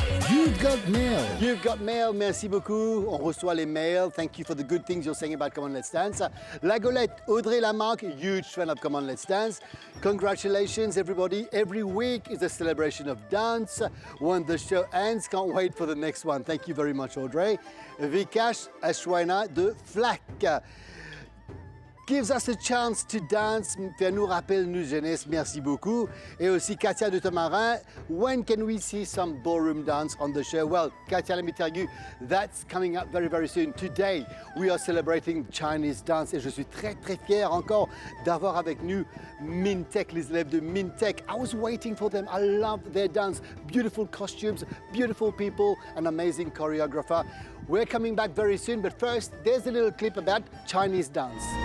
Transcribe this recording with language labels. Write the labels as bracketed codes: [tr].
[en] You've got mail. You've got mail. [fr] Merci beaucoup. On reçoit les mails. [en] Thank you for the good things you're saying about Come On Let's Dance. La Golette, Audrey Lamarck, huge fan of Come On Let's Dance. Congratulations, everybody. Every week is a celebration of dance. When the show ends, can't wait for the next one. Thank you very much, Audrey. [fr] Vikash Ashwana de FLAC [en] gives us a chance to dance, [fr] faire nous rappelle nos jeunesse, merci beaucoup. Et aussi [en] Katia de Tamarin, when can we see some ballroom dance on the show? Well, Katia, let me tell you, that's coming up very, very soon. Today, we are celebrating Chinese dance [fr] et je suis très, très fier encore d'avoir avec nous Mintec, les élèves de Mintec. [en] I was waiting for them. I love their dance. Beautiful costumes, beautiful people, an amazing choreographer. We're coming back very soon, but first, there's a little clip about Chinese dance.